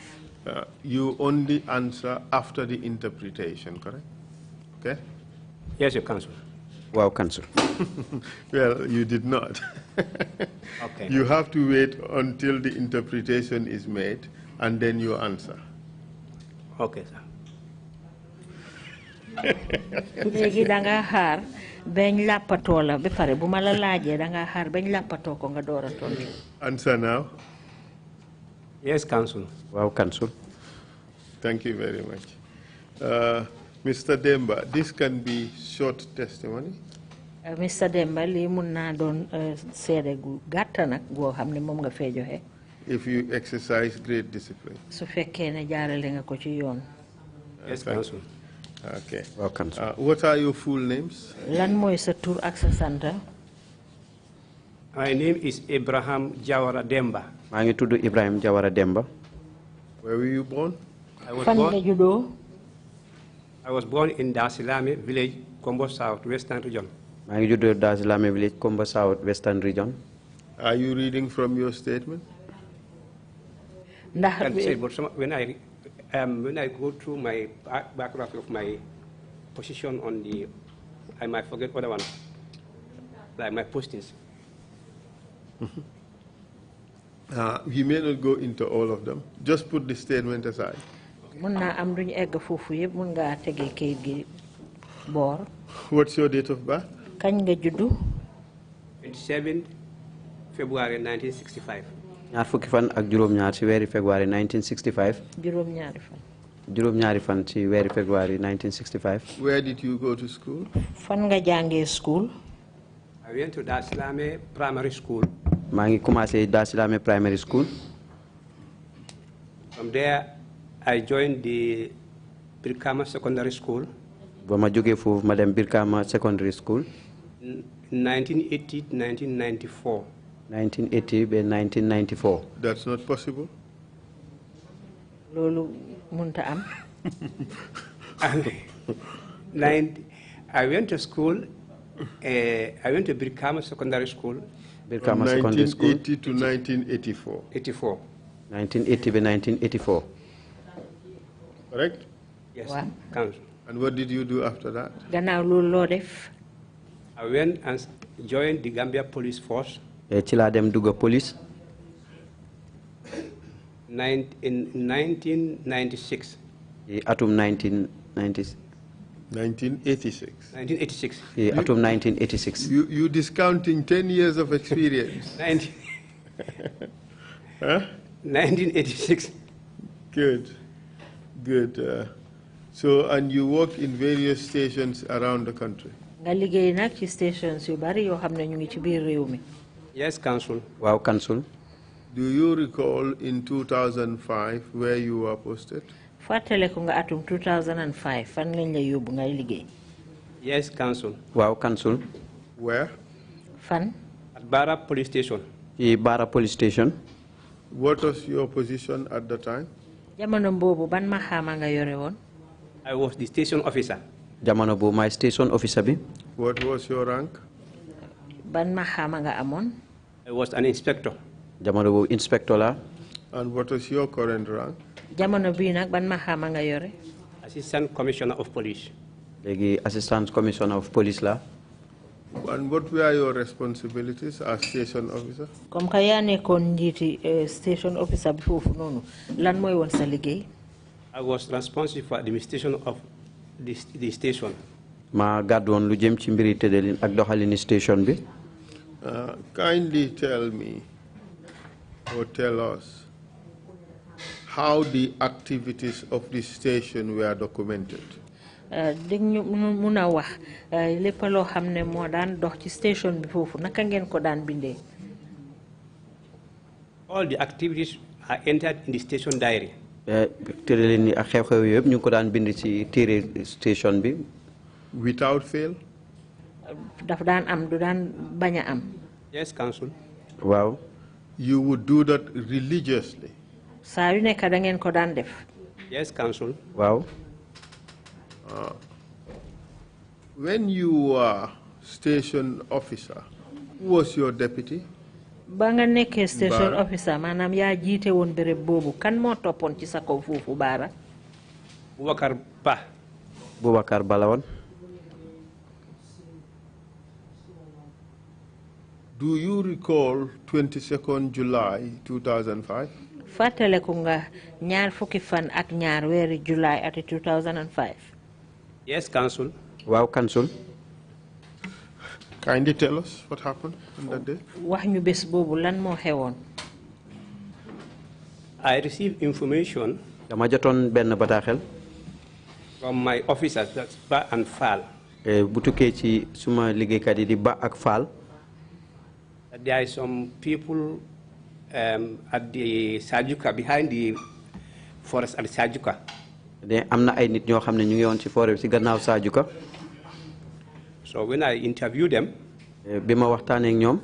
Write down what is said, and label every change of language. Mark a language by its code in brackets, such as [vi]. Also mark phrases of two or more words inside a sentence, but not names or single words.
[en] You only answer after the interpretation, correct? Okay? Yes, Your Counsel. Wow, Counsel. Well, you did not. Okay. You have to wait until the interpretation is made, and then you answer. Okay, sir. [wo] Legi danga xaar bañ lapato la ba pare buma la laaje danga xaar bañ lapato ko nga doora tontu. [en] Answer now. Yes, Counsel. Wow, Counsel. Thank you very much. Mr. Demba, this can be short testimony. Mr. [wo] Demba li mun na doon sédé gu gatta nak go xamné mom nga fay joxe. [en] If you exercise great discipline. [wo] Su fekkee ne jaarale nga ko ci yoon. [en] Yes, Counsel. Okay. Wow, Counsel. What are your full names? [wo] Lan moy sa tour ak sa santa? [en] My name is Abraham Jawara Demba. [wo] maa ngi tudd Ibrahim Jawara Demba. [en] Where were you born? I was born in Dasilame village, Kombo South, Western region. [wo] maa ngi juddoo Dasilame village, Kombo South, [en] Western region. Are you reading from your statement? When I When I go through my background of my position on the, I might forget other one, like my postings. We may not go into all of them. Just put the statement aside. What's your date of birth? 27 February 1965. [wo] ñaar fukki fan ak juróom-ñaar ci weeri February 1965. juróom-ñaari fan ci weeri February 1965. [en] Where did you go to school? [wo] Fan nga jàngee school? [en] I went to Dar Salame Primary School. [wo] maa ngi commencé Dar Salame Primary School. [en] From there, I joined the Birkama Secondary School. [wo] ba ma jógee foofu ma dem Birkama Secondary School. [en] 1980 to 1994. 1980 to 1994. That's not possible. [wo] Lolu munta am. [en] I went to school. I went to Birkama Secondary School. Birkama From Secondary School. 1980 to 1984. 84. 1980 to 1984. Correct? Yes. Wow. Council. And what did you do after that? [wo] Gannaaw loolu loo def? [en] I went and joined the Gambia Police Force. [wo] ci laa dem dugga police. [en] In 1996. [wo] atum 1986. 1986. 1986. atum 1986. [en] You discounting 10 years of experience. 1986. Good. Good. And you work in various stations around the country. [wo] Nga liggéey nag ci stations yu bari yoo xam ne ñu ngi ci biir réew mi. [en] Yes, Council. Wow, Council. Do you recall in 2005 where you were posted? [wo] Fàttale ko nga atum 2005 fan lañ la yóbbu ngay liggéey. [en] Yes, Council. Wow, Council. Where? [wo] Fan. [en] At Barra Police Station. Barra Police Station. What was your position at the time? [wo] Jamono boobu ban maxaama nga yore woon? [en] I was the station officer. [wo] Jamono boobu [en] my station officer [wo] bi. [en] What was your rank? [wo] Ban maxaama nga amoon? [en] I was an inspector. [wo] Jamono boobu inspector la. [en] And what is your current rank? [wo] Jamono bii nag ban maxaama nga yore? [en] Assistant Commissioner of Police. [wo] Léegi [en] Assistant Commissioner of Police [wo] la. [en] And what were your responsibilities as station officer? [fr] Comme que [wo] yaa nekkoon njiiti [en] station officer [wo] bi foofu noonu lan mooy woon sa liggéey? [en] I was responsible for administration of the station. [wo] Ma gàddu woon lu jëm ci mbiri tëddalin ak doxalini station bi. [en] Kindly tell me or tell us how the activities of the station were documented. [wo] Dégg ñu mun a wax lépp loo xam ne moo daan dox ci station bi foofu naka ngeen ko daan bindee? [en] All the activities are entered in the station diary. [wo] Tëddalin yi ak xew-xew yëpp ñu ko daan bind ci téere station bi. [en] Without fail? [wo] Daf daan am du daan bañ a am. [en] Yes, Council. Wow. You would do that religiously? [wo] Saa yu nekk da ngeen ko daan def. [en] Yes, Council. Wow. When you were station officer, who was your deputy? [wo] Ba nga nekkee [en] station officer [wo] maanaam yaa jiite woon béréb boobu kan moo toppoon ci sa kaw foofu Baara? [en] Boubacar Ba. [wo] Boubacar Ba la woon. [en] Do you recall 22nd July 2005? [wo] Fàttaleku nga ñaar fukki fan ak ñaar weeri July ati 2005. [en] Yes, Council. Wow, Council. Kindly tell us what happened on that day. [wo] Wax ñu bés boobu lan moo xewoon? [en] I received information [wo] dama jotoon benn bataaxel. [en] from my officers, that's Ba and Fall. [wo] Bu tukkee ci suma liggéeykat yi di Ba ak Fall. [en] There are some people at the Sajuka, behind the forest at Sajuka. [wo] am na ay nit ñoo xam ne ñu ngi woon ci forêt bi ci gannaaw Sajuka. [en] So when I interviewed them, [wo] bi ma waxtaanee ak ñoom.